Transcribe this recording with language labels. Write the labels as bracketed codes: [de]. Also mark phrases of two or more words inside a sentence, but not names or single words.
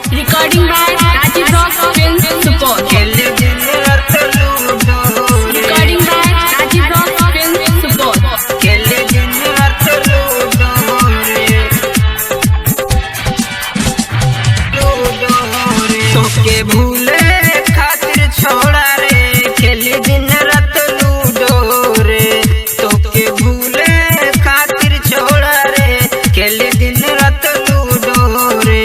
[en] Recording by Rajiv Rock Films Support. Recording by Rajiv Rock Films Support. [bho] तोके भूले खातिर छोड़ा रे खेली दिन रात लूडो रे। तोके भूले खातिर छोड़ा रे खेली दिन रात लूडो रे।